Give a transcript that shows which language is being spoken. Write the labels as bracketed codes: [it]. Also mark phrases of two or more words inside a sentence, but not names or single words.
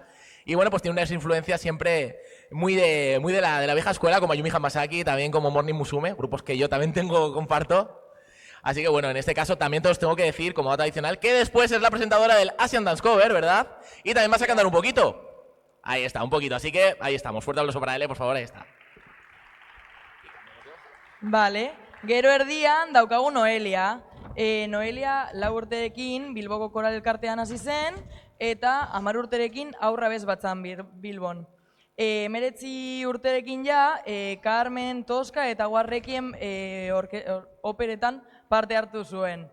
[es] Y bueno, pues tiene unas influencias siempre muy de la vieja escuela, como Ayumi Hamasaki, también como Morning Musume, grupos que yo también comparto. Así que bueno, en este caso también te os tengo que decir, como dato adicional, que después es la presentadora del Asian Dance Cover, ¿verdad? Y también vas a cantar un poquito. Ahí está, un poquito. Así que ahí estamos. Fuerte aplauso para L, por favor, ahí está. Vale, [eu] gero erdian daukagu Noelia. Noelia 4 urterekin Bilboko Koral Elkartean hasi zen, eta 10 urterekin Aurra Bez Batzan Bilbon. 19 urterekin ja, Carmen, Tosca eta Guarrekien operetan parte hartu zuen.